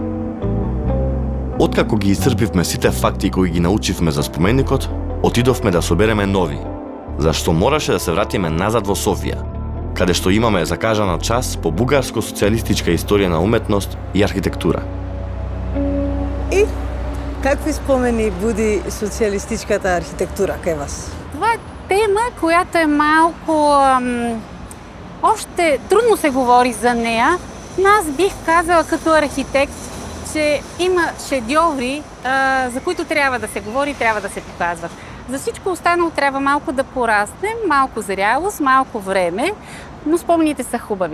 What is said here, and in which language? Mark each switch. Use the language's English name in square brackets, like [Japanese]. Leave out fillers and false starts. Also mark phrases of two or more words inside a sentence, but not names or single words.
[Macedonian] Откако ги исцрпивме сите факти кои ги научивме за споменикот, отидовме да собереме нови, зашто мораше да се вратиме назад во Софија, каде што имаме закажано час по бугарско-социјалистичка историја на уметност и архитектура. И какви спомени буди социјалистичката архитектура кај вас? [Bulgarian] Това е тема, която е малко... още трудно се говори за нея, но аз бих казала като архитект, че има шедьоври, за които трябва да се говори, трябва да се показват. За всичко останало трябва малко да пораснем, малко зрялост, малко време, но спомените са хубави.